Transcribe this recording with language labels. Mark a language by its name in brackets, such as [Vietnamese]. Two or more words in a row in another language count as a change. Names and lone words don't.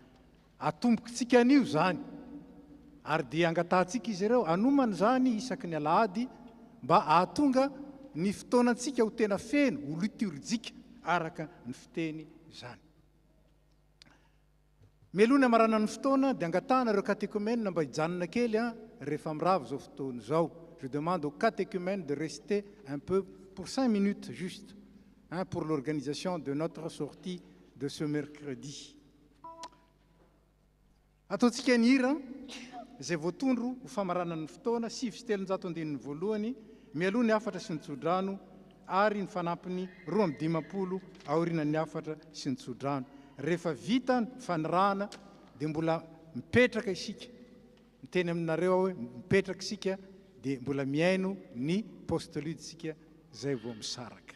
[Malagasy] Atomboka tsika anio zany ary dia angatahantsika izy ireo anomana zany isaky ny alahady mba ahatonga ny fotoanantsika ho tena feno ho liturjika araka ny fiteny zany. Mialoha ny amarana ny fotoana dia angatahana ireo catéchumènes mba hijanona kely rehefa mirava zao fotoana zao. [French] Je demande aux catéchumènes de rester un peu pour 5 minutes juste pour l'organisation de notre sortie de ce mercredi. [Malagasy] Ataontsika ny hira izay voatondro ho famarana ny fotoana 7:30 voalohany, mialoha ny 4 sy ny tsodrano ary ny fanampiny 2:50 aorianany 4 sy ny tsodrano. Rehefa vita ny fanirahana dia mbola mipetraka isika miteny aminareo hoe mipetraka isika dia mbola miaino ny postlude isika izay vao misaraka.